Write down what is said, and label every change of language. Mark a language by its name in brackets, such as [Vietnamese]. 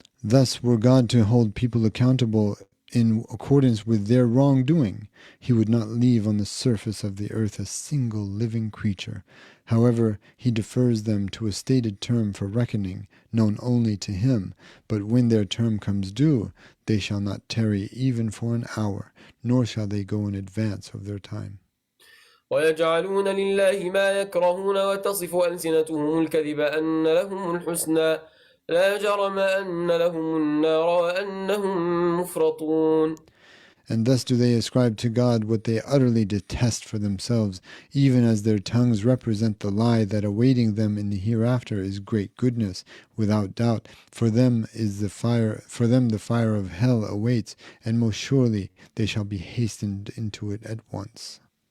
[English] Thus, were God to hold people accountable in accordance with their wrongdoing, he would not leave on the surface of the earth a single living creature. However, he defers them to a stated term for reckoning, known only to him, but when their term comes due, they shall not tarry even for an hour, nor shall they go in advance of their time. [Arabic] ويجعلون لله ما يكرهون وتصف ألسنتهم الكذب أن لهم الحسنى لا جرم أن لهم النار وأنهم مفرطون. [English] And thus do they ascribe to God what they utterly detest for themselves, even as their tongues represent the lie that awaiting them in the hereafter is great goodness. Without doubt, for them the fire of hell awaits, and most surely they shall be hastened into it at once.